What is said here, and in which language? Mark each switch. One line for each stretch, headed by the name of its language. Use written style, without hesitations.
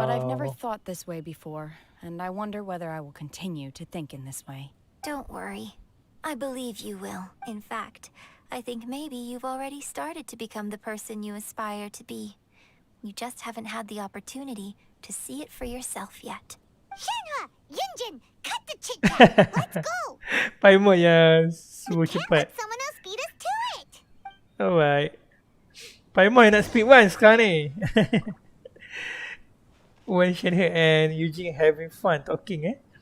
English: But I've never thought this way before, and I wonder whether I will continue to think in this way. Don't worry. I believe you will. In fact, I think maybe you've already started to become the person you aspire to be. You just haven't had the opportunity to see it for yourself yet. Shenhe, Yunjin, cut the chit-chat. Let's go.
Malay: Paimon yang suruh cepat.
English: Let someone else beat us to it.
Malay: Alright. Paimon yang nak speed one sekarang ni.
English: When Shenhe and Eugene having fun talking